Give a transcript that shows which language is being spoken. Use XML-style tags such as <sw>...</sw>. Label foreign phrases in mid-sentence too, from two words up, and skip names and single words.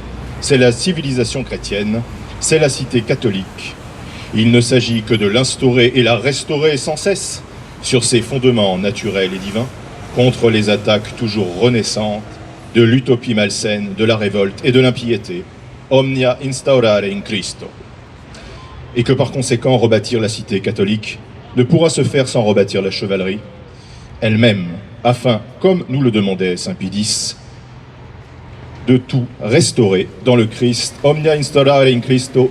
<fr>C'est la civilisation chrétienne, c'est la cité catholique. Il ne s'agit que de l'instaurer et la restaurer sans cesse sur ses fondements naturels et divins, contre les attaques toujours renaissantes de l'utopie malsaine, de la révolte et de l'impiété,</fr> <la>omnia instaurare in Christo.</la> <fr>Et que par conséquent, rebâtir la cité catholique ne pourra se faire sans rebâtir la chevalerie elle-même, afin, comme nous le demandait Saint Pie X, de tout restaurer dans le Christ,</fr> <la>omnia instaurare in Christo.</la>